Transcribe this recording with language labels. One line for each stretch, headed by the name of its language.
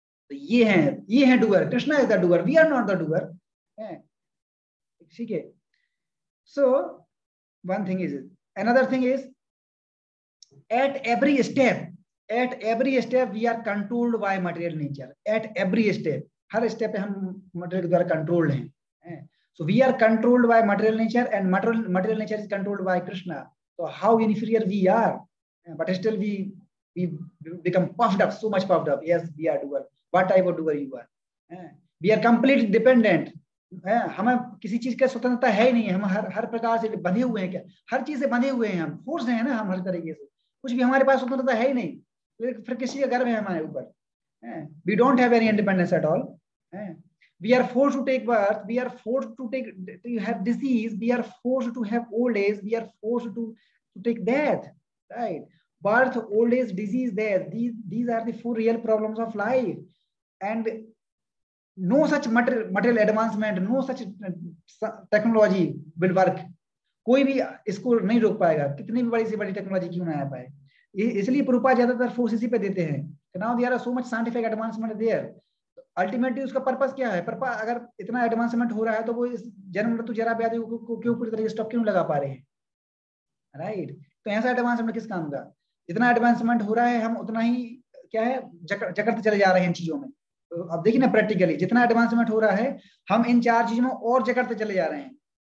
English: तो ये है doer, Krishna is the doer, we are not the doer, ठीक है। So one thing is, another thing is at every step we are controlled by material nature, at every step,
Hindi: हर step पे हम material के द्वारा controlled हैं।
English: So we are controlled by material nature and material nature is controlled by Krishna. So how inferior we are, but still we become puffed up, so much puffed up. Yes, we are doer. What type of doer you are? We are completely dependent.
Hindi: हमें किसी चीज का स्वतंत्रता है ही नहीं है, हम हर प्रकार से बंधे हुए हैं, क्या हर चीज से बंधे हुए हैं, हम फोर्स हैं ना, हम हर तरीके से, कुछ भी हमारे पास स्वतंत्रता है ही नहीं, फिर किसी का गर्व है हमारे ऊपर।
English: We don't have any independence at all. We are forced to take birth, we are forced to have disease, we are forced to have old age, we are forced to take death, right? Birth, old age, disease, death, these are the four real problems of life, and no such material advancement, no such technology will work.
Hindi: कोई भी इसको नहीं रोक पाएगा, कितनी भी बड़ी से बड़ी टेक्नोलॉजी क्यों ना आ पाए। इसलिए प्रभुपाद ज्यादातर फोर्स इसी पे देते हैं।
English: Now there are so much scientific advancement there.
Hindi: Ultimately उसका पर्पस क्या है? पर्पस, अगर इतना एडवांसमेंट हो रहा है तो वो इस जन्म मृत्यु जरा व्याधि को क्यों पूरी तरह से स्टॉप क्यों लगा पा रहे हैं, राइट? तो ऐसा एडवांसमेंट किस काम का? जितना एडवांसमेंट हो रहा है हम उतना ही क्या है जकड़ते चले जा रहे हैं इन चीजों में। तो अब देखिए ना, प्रैक्टिकली जितना एडवांसमेंट हो रहा है हम इन चार चीजों में और जकड़ते चले जा रहे हैं।